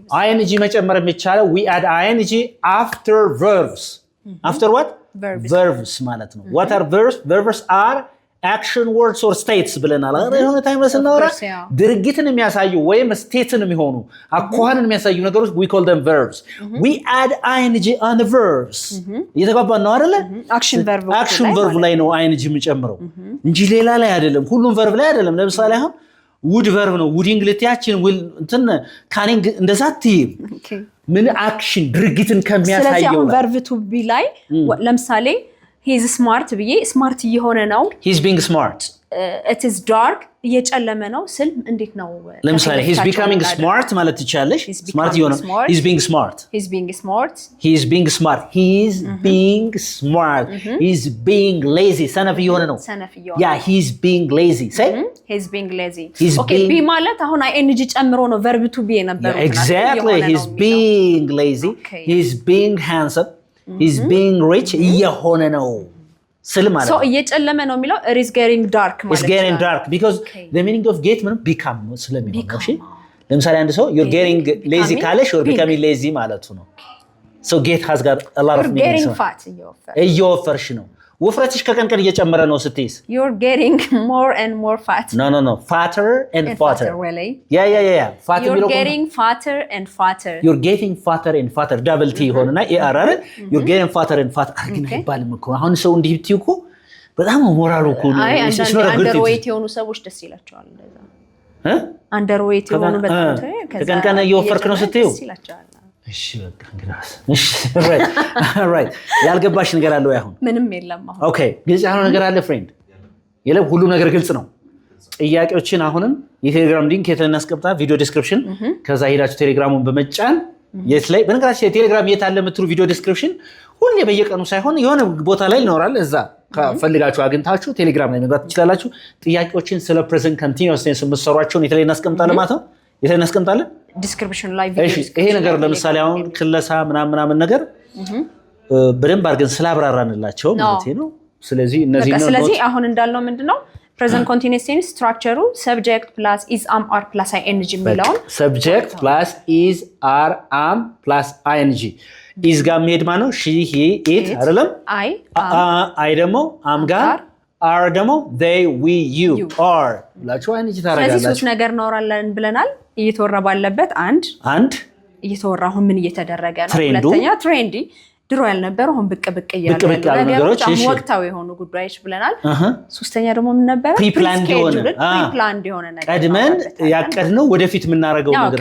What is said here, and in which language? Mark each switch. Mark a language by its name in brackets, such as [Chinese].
[English] ing [Amharic] መጨመር የሚቻለው [English] we add ing after verbs after what verbs [Amharic] ማለት ነው [English] what are verbs verbs are action words or states [Amharic] ብለናል የሆነ ታይም ስናወራ ድርጊትን የሚያሳዩ ወይም ስቴትን የሚሆኑ አኳኋንን የሚያሳዩ ነገሮች [English] we call them verbs we add ing on the verbs [Amharic] እየተባባን ነው አይደለ [English] action [Amharic] verb ላይ ነው ing የሚጨምረው እንጂ ሌላ ላይ አይደለም ሁሉም verb ላይ አይደለም ለምሳሌ አሁን would verb ነው wooding ልትያችን will እንትን ካኒንግ እንደዛ አትይም ምን አክሽን ድርጊትን ከሚያሳየው ስለዚህ አሁን verb to be ላይ ለምሳሌ [English] he is smart [Amharic] ብዬ smart እየሆነ ነው [English] he is being smart it is dark [Amharic] እየጨለመ ነው ስል እንዴት ነው [English] ለምሳሌ he is becoming smart [Amharic] ማለት ትችላለሽ [English] smart እየሆነ he is being smart he is being smart he is being smart he is being smart he is being lazy [Amharic] ሰነፍ እየሆነ ነው [English] yeah he is being lazy say he is being lazy okay be [Amharic] ማለት አሁን [English] ing [Amharic] ጨምሮ ነው [English] verb to be የነበረው exactly he is being lazy he is being handsome he is being rich [Amharic] እየሆነ ነው ስለማለት [English] so [Amharic] እየጨለመ ነው የሚለው [English] it is getting dark ማለት it's getting dark because the meaning of get ምንም become [Amharic] ስለሚሆን ነው እሺ ለምሳሌ አንድ ሰው [English] you're getting lazy ካለሽ you're becoming lazy [Amharic] ማለቱ ነው [English] so get has got a lot of meaning you're getting fat [Amharic] እየወፈርሽ ነው ውፍረትሽ ከቀን ቀን እየጨመረ ነው ስትይስ [English] you're getting more and more fat no fatter and fatter really yeah fat you're getting fatter and fatter you're getting fatter and fatter double t ሆነና ኤአር you're getting fatter and fatter [Amharic] ግን አይባልም እኮ አሁን ሰው እንዲህ ብትይ እኮ በጣም ሞራሉ እኮ ነው underweight የሆኑ ሰዎች ደስ ይላቸዋል እንደዛ underweight የሆኑ በጣም ከቀን ቀን እየወፈርክ ነው ስትይው እሺ በቃ እንግዲህ እሺ right ያልገባሽ ነገር አለ ወይ አሁን ምንም የለም አሁን ኦኬ ግልጽ ያለው ነገር አለ ፍሬንድ የለም ሁሉ ነገር ግልጽ ነው ጥያቄዎችን አሁንም የቴሌግራም ሊንክ የተናስቀምጣ ቪዲዮ ዲስክሪፕሽን ከዛ ሄዳችሁ ቴሌግራሙን በመጫን የት ላይ በነገራችን የቴሌግራም የት አለ የምትሉ ቪዲዮ ዲስክሪፕሽን ሁሌ በየቀኑ ሳይሆን የሆነ ቦታ ላይ ይኖራል እዛ ፈልጋችሁ አግኝታችሁ ቴሌግራም ላይ መግባት ትችላላችሁ ጥያቄዎችን ስለ ፕሬዘንት ኮንቲኒዩስ ቴንስ የምትሰሯቸውን የት ላይ እናስቀምጣለን ማለት ነው የት ላይ እናስቀምጣለን ዲስክሪፕሽን ላይ ቪዲዮ ይሄ ነገር ለምሳሌ አሁን ክለሳ ምናምን ነገር በደንብ አድርገን ስላብራራንላቸው ማለት ነው ስለዚህ እነዚህ ነው ስለዚህ አሁን እንዳልነው ምንድነው [English] present continuous tense structure subject plus is am are plus ing [Amharic] የሚለው [English] subject plus is are am plus ing [Amharic] is ጋር መሄድ ማለት ነው she he it አይደለም I ደግሞ am ጋር are ደግሞ they we you are ብላችሁ ing ታረጋላችሁ ስለዚህ ሶስት ነገር እናወራለን ብለናል እየተወራ ባለበት አንድ እየተወራ አሁን ምን እየተደረገ ነው ሁለተኛ ትሬንዲ ድሮ ያልነበረው አሁን ብቅ ያለ ነገሮች ወቅታዊ የሆኑ ጉዳዮች ብለናል ሶስተኛ ደግሞ ምን ነበር ፕሪፕላንድ የሆነ ነገር ቀድመን ያቀድነው ወደፊት የምናረጋው ነገር